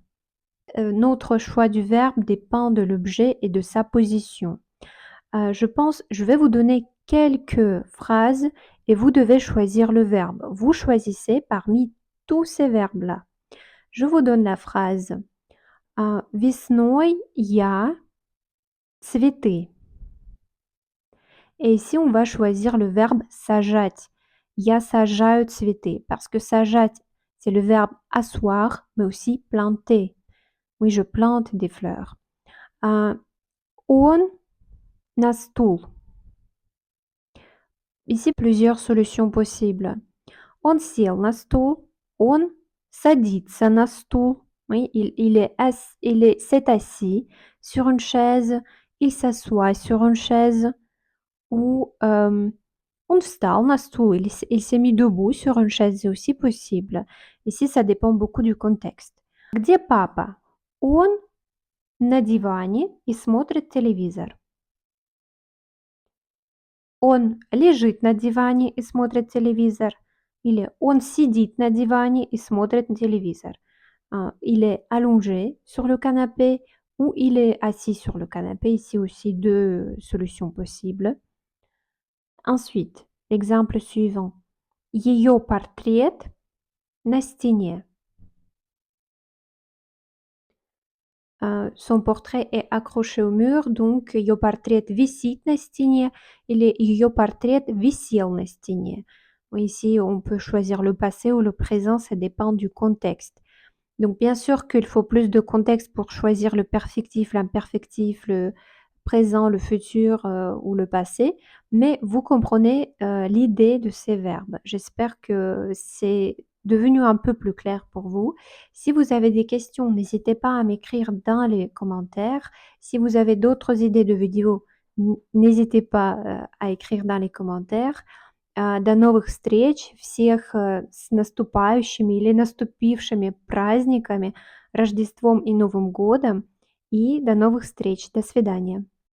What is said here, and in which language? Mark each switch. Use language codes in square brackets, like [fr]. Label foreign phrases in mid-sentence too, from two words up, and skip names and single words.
[fr] Notre choix du verbe dépend de l'objet et de sa position. Je vais vous donner quelques phrases et vous devez choisir le verbe. Vous choisissez parmi tous ces verbes-là. Je vous donne la phrase. [ru] Весной я цветы. [fr] Et ici, on va choisir le verbe сажать. [ru] Я сажаю цветы. [fr] Parce que сажать, c'est le verbe asseoir, mais aussi planter. Oui, je plante des fleurs. [ru] Он на стул. [fr] Ici, plusieurs solutions possibles. [ru] Он сел на стул. Он садится на стул. [fr] Oui, s'est assis sur une chaise. Il s'assoit sur une chaise. [ru] Ou он встал на стул. [fr] Il s'est mis debout sur une chaise, c'est aussi possible. Ici, ça dépend beaucoup du contexte. [ru] Где папа? Он на диване и смотрит телевизор. Он лежит на диване и смотрит телевизор. Или он сидит на диване и смотрит телевизор. [fr] Il est allongé sur le canapé ou il est assis sur le canapé. Ici aussi deux solutions possibles. Ensuite, l'exemple suivant. [ru] Ее портрет на стене. [fr] Son portrait est accroché au mur, donc [ru] ее портрет висит на стене или ее портрет висел на стене. [fr] Ici, on peut choisir le passé ou le présent, ça dépend du contexte. Donc, bien sûr qu'il faut plus de contexte pour choisir le perfectif, l'imperfectif, le présent, le futur ou le passé, mais vous comprenez l'idée de ces verbes. J'espère que c'est devenu un peu plus clair pour vous. Si vous avez des questions, n'hésitez pas à m'écrire dans les commentaires. Si vous avez d'autres idées de vidéos, n'hésitez pas à écrire dans les commentaires. [ru] До новых встреч, всех с наступающими или наступившими праздниками, Рождеством и Новым годом. И до новых встреч. До свидания.